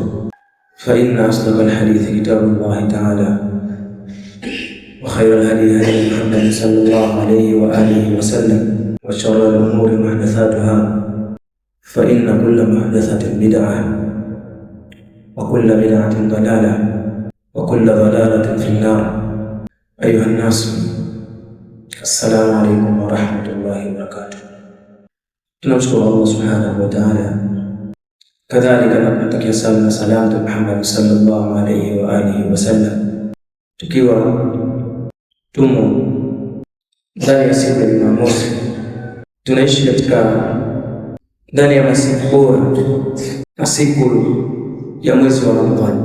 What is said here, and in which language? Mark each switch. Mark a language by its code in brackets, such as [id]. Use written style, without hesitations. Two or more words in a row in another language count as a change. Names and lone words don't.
[ar] فإن أصدق الحديث كتاب الله تعالى، وخير الهدي هدي محمد صلى الله عليه وآله وسلم، وشر الأمور محدثاتها، فإن كل محدثة بدعة، وكل بدعة ضلالة، وكل ضلالة في النار. أيها الناس، السلام عليكم ورحمة الله وبركاته. [sw] Tunamshukuru Allah [ar] سبحانه وتعالى, [sw] kadhalika tunamtakia sala na salamu Muhammad [ar] صلى الله عليه وآله وسلم, [sw] tukiwa tumo ndani ya siku ya Jumamosi. Tunaishi katika ndani ya masiku bora, masiku ya mwezi wa Ramadhani.